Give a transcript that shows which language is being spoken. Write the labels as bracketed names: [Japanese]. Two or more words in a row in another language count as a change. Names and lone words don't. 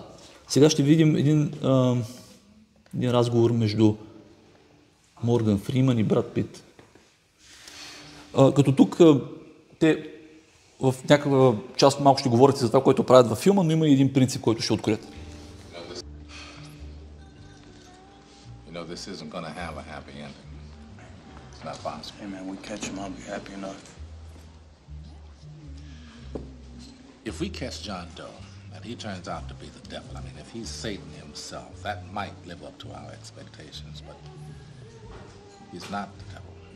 [Bulgarian] Сега ще видим един разговор между Морган Фриман и Брад Пит. Като тук те в някаква част малко ще говорите за това, което правят във филма, но има и един принцип, който ще откроят. [English] This isn't going to have a happy ending. It's not possible. Hey man, we catch him, I'll be happy enough. If we catch John Doe and he turns out to be the devil, I mean, if he's Satan himself, that might live up to our expectations, but he's not the devil.